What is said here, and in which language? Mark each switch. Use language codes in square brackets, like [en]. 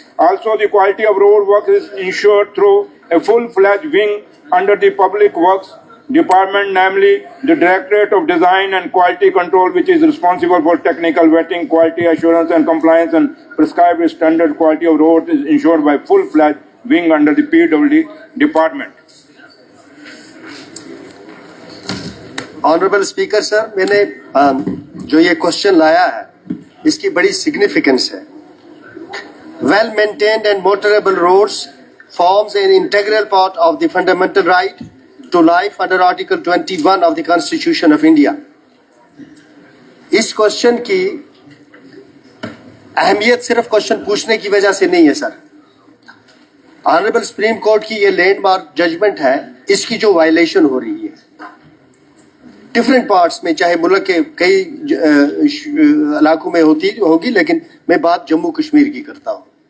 [en] Also, the quality of road work is ensured through a full-fledged wing under the Public Works Department, namely the Directorate of Design and Quality Control, which is responsible for technical vetting, quality assurance and compliance, and prescribed standard quality of roads is ensured by full-fledged wing under the PWD Department. [hi] Honourable speaker sir, मैंने जो ये question लाया है इसकी बड़ी significance है. [en] Well maintained and motorable roads forms an integral part of the fundamental right to life under Article 21 of the Constitution of India. [hi] इस question की अहमियत सिर्फ क्वेश्चन पूछने की वजह से नहीं है सर. ऑनरेबल सुप्रीम कोर्ट की ये लैंडमार्क जजमेंट है, इसकी जो वायलेशन हो रही है डिफरेंट पार्ट्स में, चाहे मुल्क के कई इलाकों में होगी, लेकिन मैं बात जम्मू कश्मीर की करता हूँ.